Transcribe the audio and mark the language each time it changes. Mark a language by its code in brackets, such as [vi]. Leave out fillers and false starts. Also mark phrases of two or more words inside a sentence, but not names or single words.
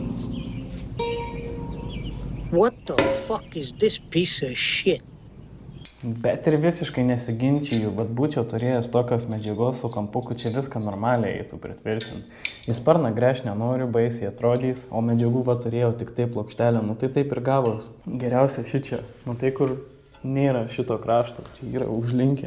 [en] What the fuck is this piece of shit? [lt] Bet ir visiškai nesiginčiju, bet būčiau turėjęs tokios medžiagos su kampuku, čia viską normaliai eitų pritvirtinti. Į sparną gręžti nenoriu, baisiai atrodys, o medžiagų va turėjau tik taip plokštelę, nu tai taip ir gavos. Geriausia šičia, nu tai kur nėra šito krašto, čia yra užlinkę.